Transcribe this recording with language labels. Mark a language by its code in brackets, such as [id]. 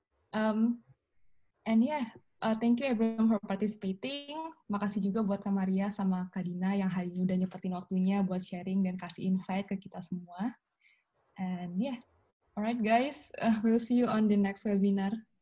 [en] And yeah, thank you everyone for participating. [id] Makasih juga buat Kak Maria sama Kak Dina yang hari ini udah nyepetin waktunya buat sharing dan kasih insight ke kita semua. [en] And yeah, alright guys, we'll see you on the next webinar.